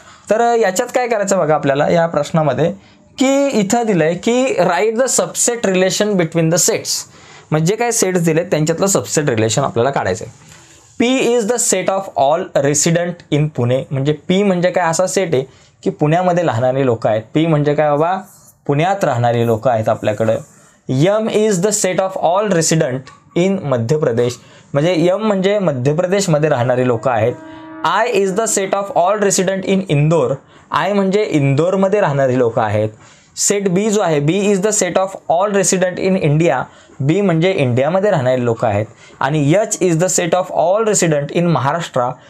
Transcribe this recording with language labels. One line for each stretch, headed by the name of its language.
Marathi: तर याच्यात काय करायचं बघा आपल्याला या प्रश्नामध्ये, की इथं दिलंय की
English: Write the subset relation between the sets.
Marathi: म्हणजे काय सेट्स दिलेत त्यांच्यातलं सबसेट रिलेशन आपल्याला काढायचं आहे.
English: P is the set of all resident in Pune.
Marathi: म्हणजे P म्हणजे काय, असा सेट आहे की पुण्यामध्ये राहणारी लोक आहेत. P म्हणजे काय बाबा, पुण्यात राहणारी लोक आहेत आपल्याकडं.
English: M is the set of all resident in Madhya Pradesh.
Marathi: म्हणजे M म्हणजे मध्य प्रदेशमध्ये राहणारी लोक आहेत.
English: I is the set of all resident in Indore.
Marathi: I म्हणजे इंदोरमध्ये राहणारी लोक आहेत. सेट B जो आहे,
English: B is the set of all resident in India.
Marathi: B म्हणजे इंडियामध्ये राहणारे लोक आहेत. आणि
English: H is the set of all resident in Maharashtra.